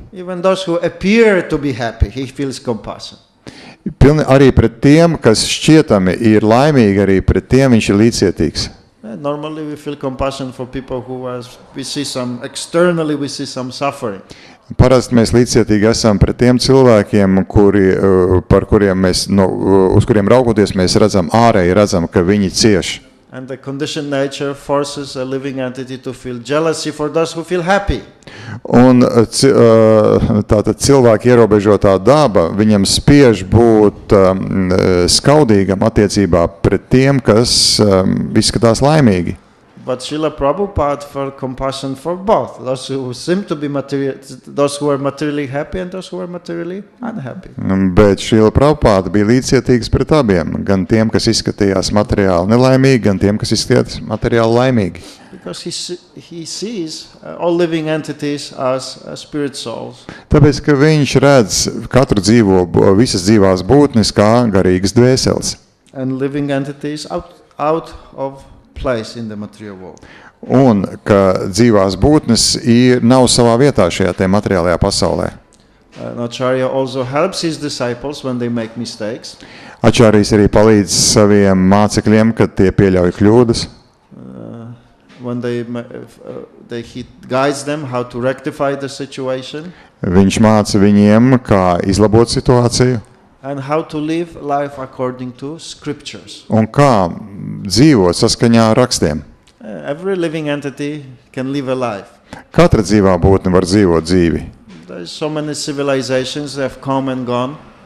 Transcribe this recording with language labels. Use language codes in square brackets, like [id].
[en] Even those who appear to be happy, he feels compassion. [lv] Arī pret tiem, kas šķietami ir laimīgi, arī pret tiem viņš ir līdzcietīgs. [en] Normally we feel compassion for people who we see some externally we see some suffering. [lv] Parasti mēs līdzcietīgi esam pret tiem cilvēkiem, par kuriem uz kuriem raugoties mēs redzam ka viņi cieš. [en] And the conditioned nature forces a living entity to feel jealousy for those who feel happy. [lv] Un tātad cilvēka ierobežotā daba viņam spiež būt skaudīgam attiecībā pret tiem, kas izskatās laimīgi. [en] But Srila Prabhupada felt compassion for both, those who seem to be those who are materially happy and those who are materially unhappy. [lv] Bet Srila Prabhupada bija līdzcietīgs pret abiem, gan tiem, kas izskatījās materiāli nelaimīgi, gan tiem, kas izskatījās materiāli laimīgi. [en] Because he sees all living entities as spirit souls. [lv] Tāpēc, ka viņš redz katru visas dzīvās būtnes kā garīgas dvēseles. [en] And living entities out of place in the material world. [lv] Un ka dzīvās būtnes nav savā vietā šajā te materiālajā pasaulē. [en] Acharya also helps his disciples when they make mistakes. [lv] Acharijas arī palīdz saviem mācekļiem, kad tie pieļauj kļūdas. [en] When he guides them how to rectify the situation. [lv] Viņš māca viņiem, kā izlabot situāciju. [en] And how to live life according to scriptures. [lv] Un kā dzīvot saskaņā ar rakstiem. [en] Every living entity can live a life. [lv] Katra dzīvā būtne var dzīvot dzīvi. [en] There are so many civilizations that have come and gone.